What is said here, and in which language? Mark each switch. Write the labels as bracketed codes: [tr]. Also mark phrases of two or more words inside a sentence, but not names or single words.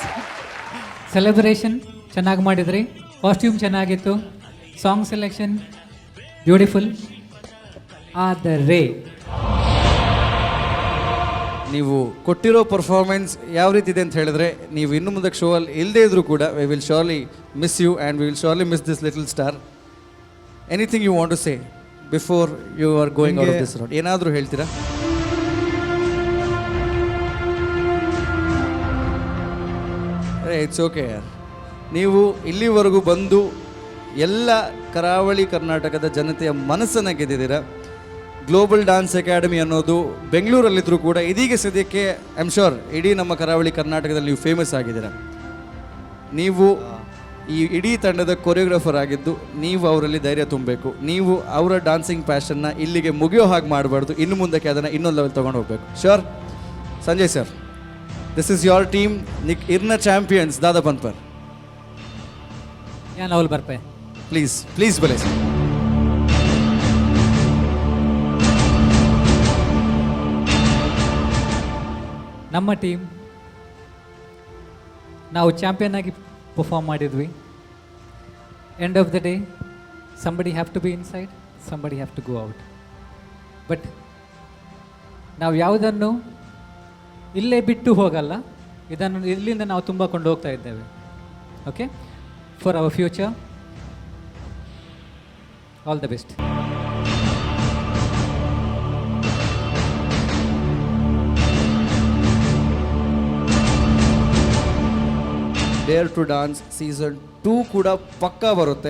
[kn] ಸೆಲೆಬ್ರೇಷನ್ ಚೆನ್ನಾಗಿ ಮಾಡಿದ್ರಿ, ಕಾಸ್ಟ್ಯೂಮ್ ಚೆನ್ನಾಗಿತ್ತು, [en] song selection beautiful. [kn] ಆದರೆ ನೀವು ಕೊಟ್ಟಿರೋ ಪರ್ಫಾರ್ಮೆನ್ಸ್ ಯಾವ ರೀತಿ ಇದೆ ಅಂತ ಹೇಳಿದ್ರೆ, ನೀವು ಇನ್ನು ಮುಂದೆ ಶೋ ಅಲ್ಲಿ ಇಲ್ಲದೇ ಇದ್ರೂ ಕೂಡ [en] we will surely miss you and we will surely miss this little star. anything you want to say before you are going out of this round? [kn] ಏನಾದರೂ ಹೇಳ್ತೀರಾ? [en] it's okay [kn] ಯಾರ್. ನೀವು ಇಲ್ಲಿವರೆಗೂ ಬಂದು ಎಲ್ಲ ಕರಾವಳಿ ಕರ್ನಾಟಕದ ಜನತೆಯ ಮನಸ್ಸನ್ನು ಗೆದ್ದಿದ್ದೀರಾ. ಗ್ಲೋಬಲ್ ಡ್ಯಾನ್ಸ್ ಅಕಾಡೆಮಿ ಅನ್ನೋದು ಬೆಂಗಳೂರಲ್ಲಿದ್ದರೂ ಕೂಡ ಇದೀಗ ಸದ್ಯಕ್ಕೆ [en] I am sure [kn] ಇಡೀ ನಮ್ಮ ಕರಾವಳಿ ಕರ್ನಾಟಕದಲ್ಲಿ ನೀವು ಫೇಮಸ್ ಆಗಿದ್ದೀರಾ. ನೀವು ಈ ಇಡೀ ತಂಡದ ಕೊರಿಯೋಗ್ರಾಫರ್ ಆಗಿದ್ದು ನೀವು ಅವರಲ್ಲಿ ಧೈರ್ಯ ತುಂಬಬೇಕು. ನೀವು ಅವರ [en] dancing passion [kn] ಇಲ್ಲಿಗೆ ಮುಗಿಯೋ ಹಾಗೆ ಮಾಡಬಾರ್ದು, ಇನ್ನು ಮುಂದಕ್ಕೆ ಅದನ್ನು ಇನ್ನೊಂದು ಲೆವೆಲ್ ತೊಗೊಂಡು ಹೋಗಬೇಕು. [en] sure Sanjay sir, this is your team, [tcy] ಇರ್ನ ಚಾಂಪಿಯನ್ಸ್ ದಾದಾ ಪನ್ಪರ್. ಏನು ಅವಳು ಬರ್ಪೆ [en] please please bale sir. [kn] ನಮ್ಮ ಟೀಮ್ ನಾವು ಚಾಂಪಿಯನ್ ಆಗಿ ಪರ್ಫಾರ್ಮ್ ಮಾಡಿದ್ವಿ. [en] end of the day somebody have to be inside, somebody have to go out. [kn] ಬಟ್ ನಾವು ಯಾವುದನ್ನು ಇಲ್ಲೇ ಬಿಟ್ಟು ಹೋಗಲ್ಲ, ಇದನ್ನು ಇಲ್ಲಿಂದ ನಾವು ತುಂಬ ಕೊಂಡು ಹೋಗ್ತಾ ಇದ್ದೇವೆ. [en] okay, for our future, all the best. [kn] ಡೇರ್ ಟು ಡಾನ್ಸ್ ಸೀಸನ್ 2 ಕೂಡ ಪಕ್ಕಾ ಬರುತ್ತೆ.